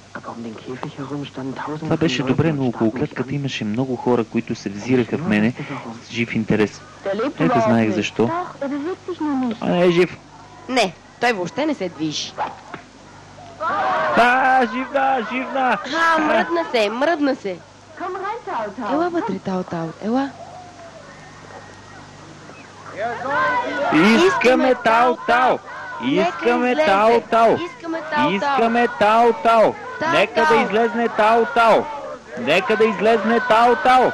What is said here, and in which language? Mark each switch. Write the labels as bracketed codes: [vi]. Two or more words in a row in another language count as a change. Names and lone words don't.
[bg] Това беше добре, но около клетката имаше много хора, които се взираха в мене с жив интерес. [de] Der lebt [bg] Не да [de] überhaupt [bg] знаех [de] nicht. [bg] защо. [de] Doch, er bewegt sich nur nicht. [bg] А не е жив. Не, той въобще не се движи. Живна, живна! Мръдна се. [de] Komm rein, Tautau. [bg] Ела вътре, Тао-Тао, ела. Искаме Тао-Тао! Искаме Тао-Тао! Искаме Тао-Тао! Нека да излезне Тао-Тао! Нека да излезне Тао-Тао!